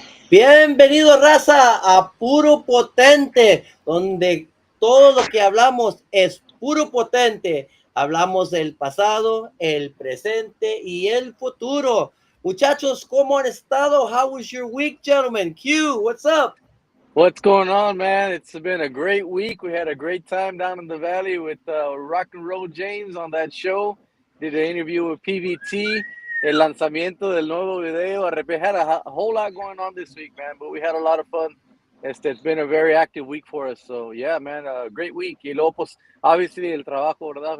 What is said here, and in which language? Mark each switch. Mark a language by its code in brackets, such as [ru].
[es] Bienvenido, raza, a Puro Potente, donde todo lo que hablamos es puro potente. Hablamos del pasado, el presente y el futuro. Muchachos, ¿cómo han estado? [en] How was your week, gentlemen? Q, what's up? What's going on, man? It's been a great week. We had a great time down in the valley with Rock and Roll James on that show. Did an interview with PVT. [es] El lanzamiento del nuevo video. [en] Had a whole lot going on this week, man, but we had a lot of fun. It's been a very active week for us. So, yeah, man, a great week. [es] Y luego, pues, [en] obviously, [es] el trabajo, ¿verdad?